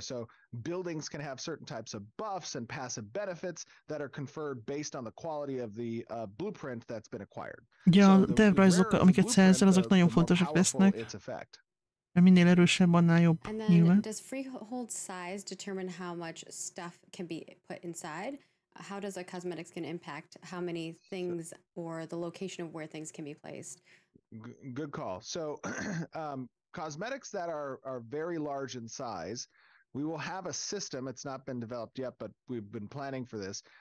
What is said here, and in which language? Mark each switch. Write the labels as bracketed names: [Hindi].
[English] So buildings can have certain types of buffs and passive benefits that are conferred based on the quality of the blueprint that's been acquired. [Hungarian] Ja, a tervrajzok, amiket szerzel, azok nagyon fontosak lesznek. Mert minél erősebb, annál jobb. [English] And then does freehold size determine how much stuff can be put inside? How does a cosmetics can impact how many things or the location of where things can be placed? Good call. So cosmetics that are very large in size, we will have a system, it's not been developed yet, but we've been planning for this.